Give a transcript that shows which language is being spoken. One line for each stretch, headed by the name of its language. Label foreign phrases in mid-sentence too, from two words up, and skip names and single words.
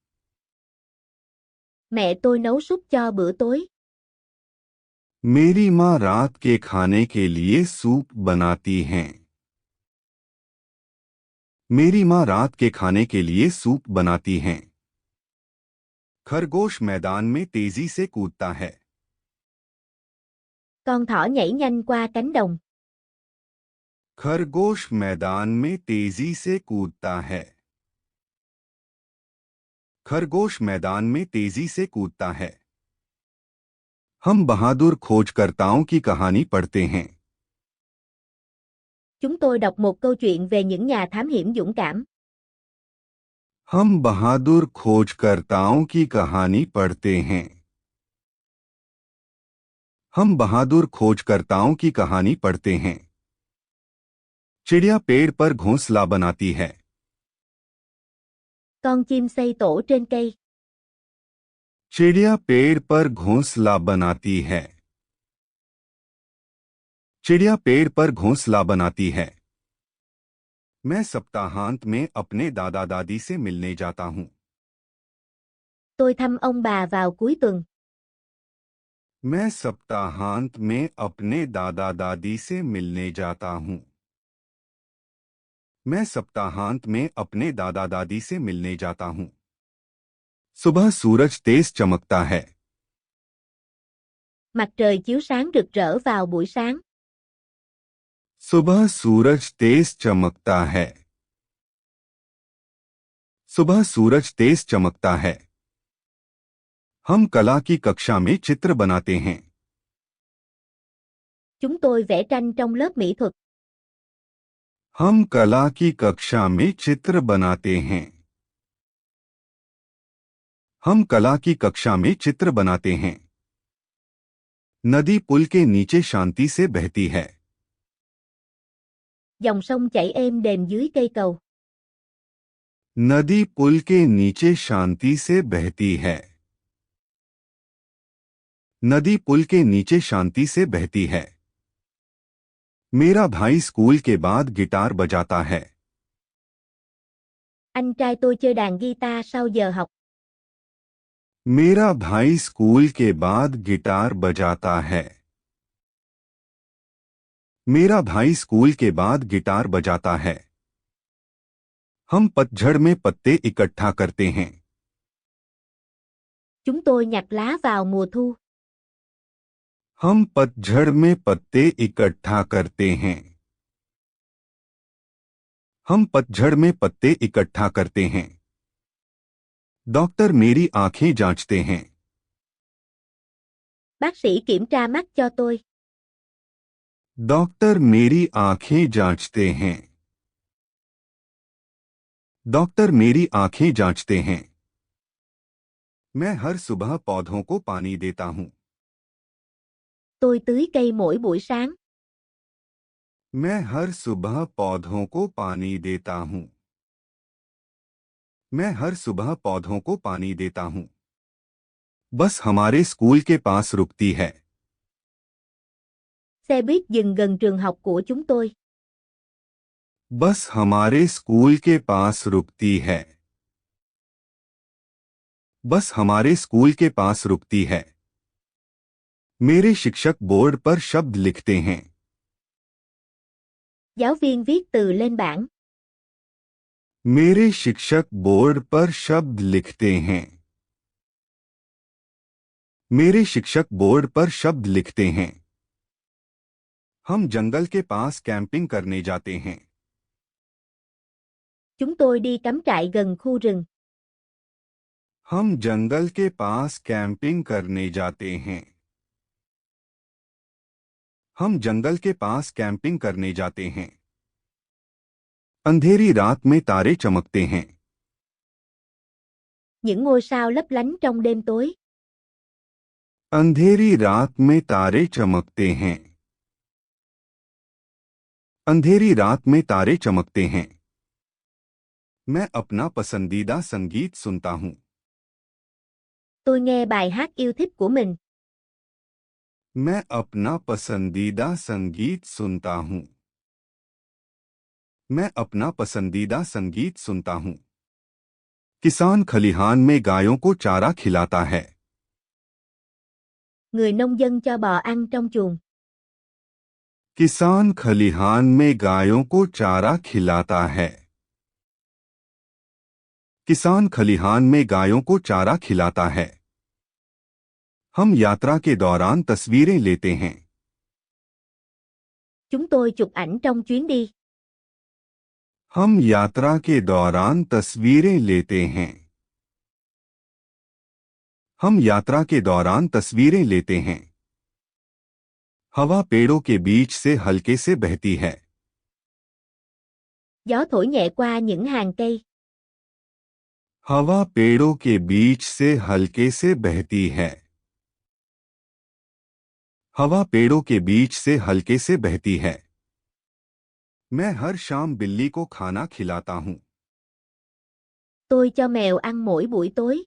Vietnamese: Mẹ tôi nấu súp cho bữa tối.
Hindi: मेरी माँ रात के खाने के लिए सूप बनाती हैं। मेरी माँ रात के खाने के लिए सूप बनाती हैं। खरगोश मैदान में तेजी से कूदता है।
Vietnamese: Con thỏ nhảy nhanh qua cánh đồng.
Hindi: खरगोश मैदान में तेजी से कूदता है। खरगोश मैदान में तेजी से कूदता है। हम बहादुर खोजकर्ताओं की कहानी पढ़ते हैं।
Vietnamese: Chúng tôi đọc một câu chuyện về những nhà thám hiểm dũng cảm.
Hindi: हम बहादुर खोजकर्ताओं की कहानी पढ़ते हैं। हम बहादुर खोजकर्ताओं की कहानी पढ़ते हैं। चिड़िया पेड़ पर घोंसला बनाती है।
Vietnamese: Con chim xây tổ trên cây.
Hindi: चिड़िया पेड़ पर घोंसला बनाती है। चिड़िया पेड़ पर घोंसला बनाती है। मैं सप्ताहांत में अपने दादा दादी से मिलने जाता हूँ।
Vietnamese: Tôi thăm ông bà vào cuối tuần.
Hindi: मैं सप्ताहांत में अपने दादा दादी से मिलने जाता हूँ। मैं सप्ताहांत में अपने दादा दादी से मिलने जाता हूँ। सुबह सूरज तेज चमकता है।
Vietnamese: Mặt trời chiếu sáng rực rỡ vào buổi sáng.
Hindi: सुबह सूरज तेज चमकता है। सुबह सूरज तेज चमकता है। हम कला की कक्षा में चित्र बनाते हैं।
Vietnamese: Chúng tôi vẽ tranh trong lớp mỹ thuật.
Hindi: हम कला की कक्षा में चित्र बनाते हैं। हम कला की कक्षा में चित्र बनाते हैं। नदी पुल के नीचे शांति से बहती है।
Vietnamese: Dòng sông chảy êm đềm dưới cây cầu.
Hindi: नदी पुल के नीचे शांति से बहती है। नदी पुल के नीचे शांति से बहती है। मेरा भाई स्कूल के बाद गिटार बजाता है।
Vietnamese: Anh trai tôi chơi đàn guitar sau giờ học.
Hindi: मेरा भाई स्कूल के बाद गिटार बजाता है। मेरा भाई स्कूल के बाद गिटार बजाता है। हम पतझड़ में पत्ते इकट्ठा करते हैं।
Vietnamese: Chúng tôi nhặt lá vào mùa thu.
Hindi: हम पतझड़ में पत्ते इकट्ठा करते हैं। हम पतझड़ में पत्ते इकट्ठा करते हैं। डॉक्टर मेरी आंखें जांचते हैं।
Vietnamese: Bác sĩ kiểm tra mắt cho tôi.
Hindi: डॉक्टर मेरी आंखें जांचते हैं। डॉक्टर मेरी आंखें जांचते हैं। मैं हर सुबह पौधों को पानी देता हूं।
Vietnamese: Tôi tưới cây mỗi buổi sáng.
Hindi: मैं हर सुबह पौधों को पानी देता हूं। मैं हर सुबह पौधों को पानी देता हूं। बस हमारे स्कूल के पास रुकती है।
Vietnamese: Xe buýt dừng gần trường học của chúng tôi.
Hindi: बस हमारे स्कूल के पास रुकती है। बस हमारे स्कूल के पास रुकती है। मेरे शिक्षक बोर्ड पर शब्द लिखते हैं।
Vietnamese: Giáo viên viết từ lên bảng.
Hindi: मेरे शिक्षक बोर्ड पर शब्द लिखते हैं। मेरे शिक्षक बोर्ड पर शब्द लिखते हैं। हम जंगल के पास कैंपिंग करने जाते हैं।
Vietnamese: Chúng tôi đi cắm trại gần khu rừng.
Hindi: हम जंगल के पास कैंपिंग करने जाते हैं। हम जंगल के पास कैंपिंग करने जाते हैं। अंधेरी रात में तारे चमकते हैं।
Vietnamese: Những ngôi sao lấp lánh trong đêm tối.
Hindi: अंधेरी रात में तारे चमकते हैं। अंधेरी रात में तारे चमकते हैं। मैं अपना पसंदीदा संगीत सुनता हूँ.
Vietnamese: Tôi nghe bài hát yêu thích của mình.
Hindi: मैं अपना पसंदीदा संगीत सुनता हूँ. मैं अपना पसंदीदा संगीत सुनता हूँ. किसान खलिहान में गायों को चारा खिलाता है.
Vietnamese: Người nông dân cho bò ăn trong chuồng.
Hindi: किसान खलिहान में गायों को चारा खिलाता है. किसान खलिहान में गायों को चारा खिलाता है. हम यात्रा के दौरान तस्वीरें लेते हैं.
Vietnamese: Chúng tôi chụp ảnh trong chuyến đi.
Hindi: हम यात्रा के दौरान तस्वीरें लेते हैं. हम यात्रा के दौरान तस्वीरें लेते हैं. हवा पेड़ों के बीच से हल्के से बहती है.
Vietnamese: Gió thổi nhẹ qua những hàng cây.
Hindi: हवा पेड़ों के बीच से हल्के से बहती है. हवा पेड़ों के बीच से हल्के से बहती है. मैं हर शाम बिल्ली को खाना खिलाता हूँ.
Vietnamese: Tôi cho mèo ăn mỗi buổi tối.